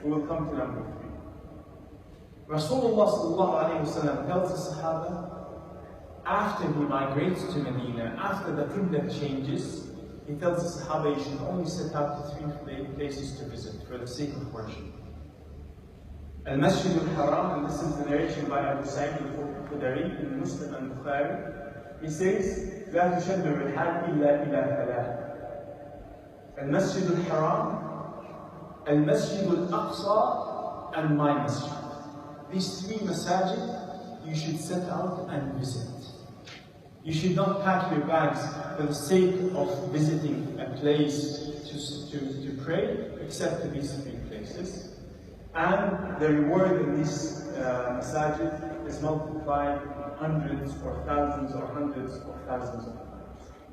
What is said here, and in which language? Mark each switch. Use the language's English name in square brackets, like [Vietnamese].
[English] We will come to number 3. Rasulullah sallallahu alayhi wa sallam tells the Sahaba, after he migrates to Medina, after the Qibla changes, he tells the Sahaba you should only set out to 3 places to visit for the sake of worship. Al-Masjid al-Haram, and this is the narration by Abu Sa'id al-Khudri in Muslim and Bukhari. [Arabic] He says, لا تشد الرحال إلا إلى 3. المسجد الحرام, المسجد الأقصى, [English] and my masjid. These 3 masajid, you should set out and visit. You should not pack your bags for the sake of visiting a place to pray, except to these 3 places. And the reward in these masajid is multiplied hundreds or thousands or hundreds or thousands of times.